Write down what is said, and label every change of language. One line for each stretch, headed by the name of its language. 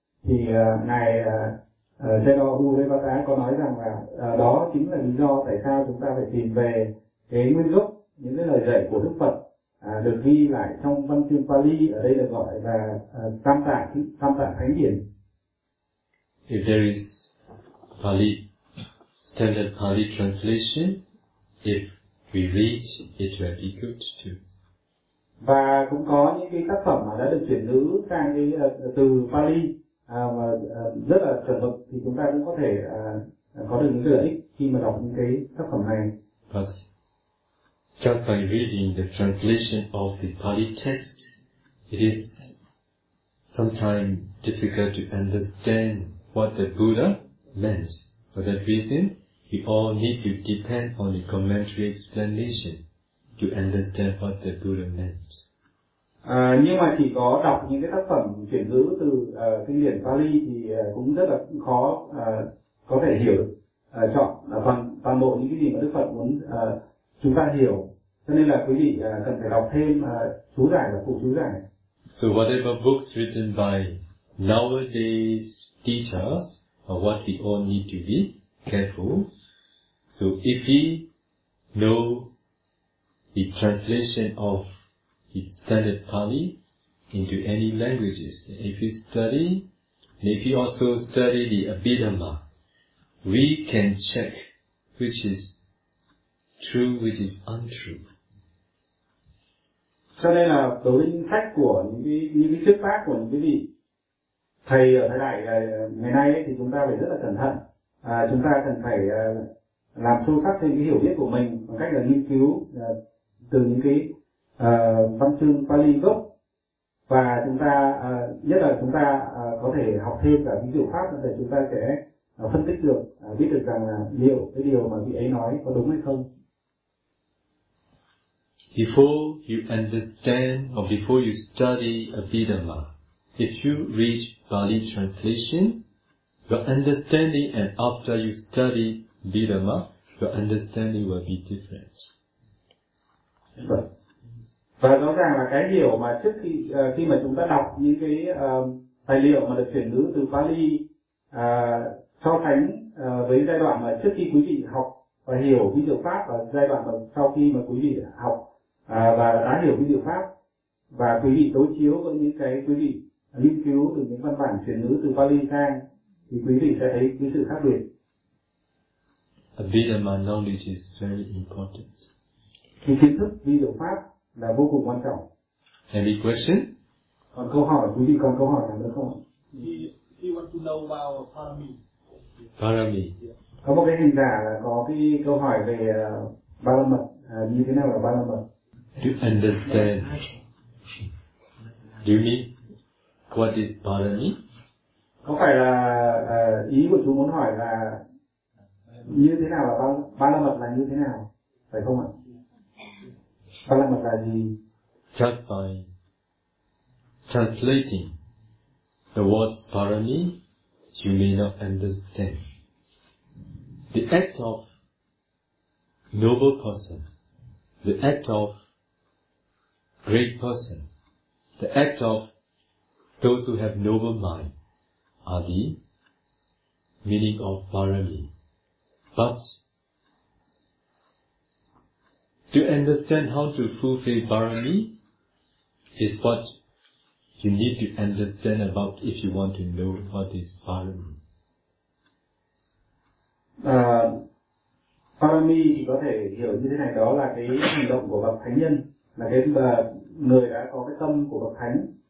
Vietnamese: Thì ngài Jeno Uribata có nói rằng là đó chính là lý do tại sao chúng ta phải tìm về cái nguyên gốc những cái lời dạy của Đức Phật được ghi lại trong văn chương Pali, ở đây được gọi là Tam Tạng Thánh Điển.
English: If there is Pali, standard Pali translation, if we read, it will be good too.
Vietnamese: Và cũng có những cái tác phẩm mà đã được chuyển ngữ sang cái từ Pali mà rất là chuẩn mực, thì chúng ta cũng có thể có được những lợi ích khi mà đọc những cái tác phẩm này.
English: But just by reading the translation of the Pali text, it is sometimes difficult to understand what the Buddha meant. For that reason, we all need to depend on the commentary explanation to understand what the Buddha meant.
Vietnamese: Nhưng mà chỉ có đọc những cái tác phẩm chuyển ngữ từ kinh điển Pali thì cũng rất là khó có thể hiểu chọn toàn bộ những cái gì mà Đức Phật muốn chúng ta hiểu. Cho nên là quý vị cần phải đọc thêm chú giải và phụ chú giải.
English: So whatever books written by nowadays teach us what we all need to be careful. So if we know the translation of the standard Pali into any languages, if you study, and if you also study the Abhidhamma, we can check which is true, which is untrue.
Vietnamese: Cho nên là đối với những sách của những thuyết pháp của những vị thầy ở thời đại ngày nay ấy, thì chúng ta phải rất là cẩn thận. Chúng ta cần phải làm sâu sắc thêm cái hiểu biết của mình bằng cách là nghiên cứu từ những cái văn chương Pali gốc, và chúng ta nhất là chúng ta có thể học thêm cả những diệu pháp để chúng ta sẽ phân tích được, biết được rằng liệu cái điều mà vị ấy nói có đúng hay không.
English: Before you understand or before you study Abhidhamma, if you read Pali translation, your understanding, and after you study Abhidhamma, your understanding will be different.
Vietnamese: Và rõ ràng là cái hiểu mà trước khi khi mà chúng ta đọc những cái tài liệu mà được chuyển ngữ từ Pali so sánh với giai đoạn mà trước khi quý vị học và hiểu cái diệu pháp, và giai đoạn mà sau khi mà quý vị học và đã hiểu cái diệu pháp, và quý vị đối chiếu với những cái quý vị nghiên cứu từ những văn bản chuyển ngữ từ Pali sang, thì quý vị sẽ thấy cái sự khác biệt.
English: Abhidhamma knowledge is very important.
Vietnamese: Thì kiến thức vi diệu pháp là vô cùng quan trọng.
English: Any question?
Vietnamese: Còn câu hỏi, quý vị còn câu hỏi nào nữa không?
English: He want to know about Parami. Parami. Yeah.
Vietnamese: Có một cái hình giả là có cái câu hỏi về ba la mật, như thế nào là ba la mật?
English: To understand. Do you mean what is Parami?
Vietnamese: Có phải là ý của chú muốn hỏi là như thế nào là ba la mật, là như thế nào, phải không ạ? Ba la mật là gì?
English: Just by translating the words Parami, you may not understand. The act of noble person, the act of great person, the act of those who have noble mind are the meaning of Parami. But to understand how to fulfill Parami is what you need to understand about if you want to know what is Parami.
Vietnamese: Parami thì có thể hiểu như thế này, đó là cái hành động của bậc thánh nhân, là cái người đã có cái tâm của bậc thánh.